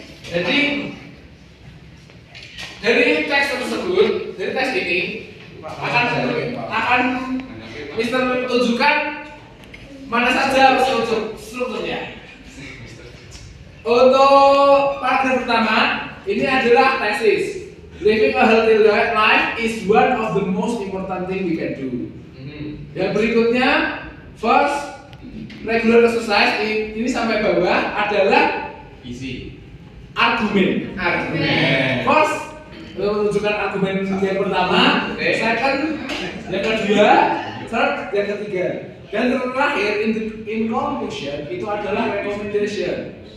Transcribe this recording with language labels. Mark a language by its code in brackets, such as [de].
[id] Jadi dari teks tersebut, dari teks ini akan Mister tunjukkan mana saja strukturnya. Untuk paragraf pertama, ini adalah tesis. [en] Living a healthy life is one of the most important thing we can do. [id] Yang berikutnya, [en] first regular exercise [id] ini sampai bawah adalah [en] Easy. [id] argumen. First menunjukkan argumen yang pertama, second yang kedua, third yang ketiga, dan terakhir [en] in conclusion [id] itu adalah recommendation.